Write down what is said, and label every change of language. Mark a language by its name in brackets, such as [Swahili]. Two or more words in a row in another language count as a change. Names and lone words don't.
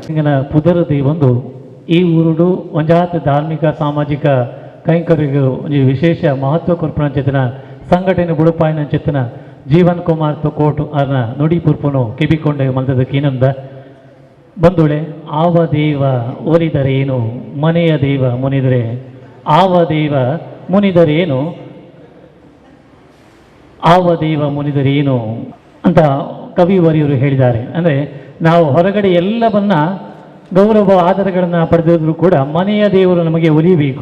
[Tulu] ಇಂಗನ ಪುದರದಿ ಒಂದು ಈ ಊರುಡು ಒಂಜಾತ್ ಧಾರ್ಮಿಕ ಸಾಮಾಜಿಕ ಕೈಂಕರ್ಯಗಳು ಒಂಜಿ ವಿಶೇಷ ಮಹತ್ವ ಕೊರ್ಪುನಂಚಿತ್ತಿನ ಸಂಘಟನೆ ಬುಡುಪಾಯಿನಂಚಿತ್ತಿನ ಜೀವನ್ ಕುಮಾರ್ ತೊಕೋಟು ಅರ್ನ ನುಡಿ ಪುರ್ಪುನು ಕಿಬಿಕೊಂಡೆ ಮಲ್ದದ ಕೀನಂದ ಬಂದುಳೆ [Kannada] ಆವ ದೇವ ಒಲಿದರೇನು ಮನೆಯ ದೇವ ಮುನಿದರೆ ಆವ ದೇವ ಮುನಿದರೇನು ಆವ ದೇವ ಮುನಿದರೇನು ಅಂತ ಕವಿವರಿಯರು ಹೇಳಿದ್ದಾರೆ. ಅಂದರೆ ನಾವು ಹೊರಗಡೆ ಎಲ್ಲವನ್ನ ಗೌರವ ಆಧಾರಗಳನ್ನು ಪಡೆದಿದ್ರು ಕೂಡ ಮನೆಯ ದೇವರು ನಮಗೆ ಒಲಿಯಬೇಕು.